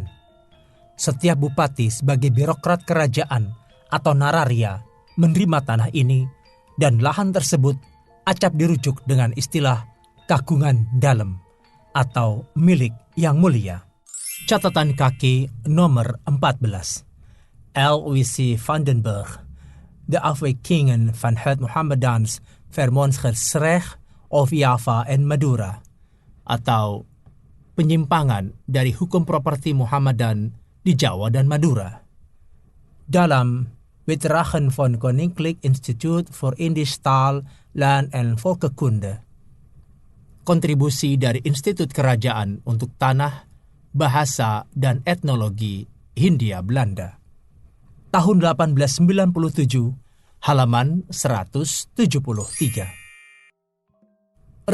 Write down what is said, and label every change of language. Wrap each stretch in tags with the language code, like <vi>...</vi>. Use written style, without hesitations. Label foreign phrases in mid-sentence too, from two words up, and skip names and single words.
<id>Setiap bupati sebagai birokrat kerajaan atau nararia menerima tanah ini dan lahan tersebut acap dirujuk dengan istilah kagungan dalem atau milik yang mulia. Catatan kaki nomor 14. LWC Vandenberg, de afwijkingen van het Mohammedans Vermonsgerecht of Java en Madura, atau penyimpangan dari hukum properti Muhammadan di Jawa dan Madura. Dalam Wedragen van Koninklijk Instituut voor Indisch Taal, Land en Volkenkunde, kontribusi dari Institut Kerajaan untuk Tanah, Bahasa, dan Etnologi Hindia Belanda. Tahun 1897, halaman 173.</id>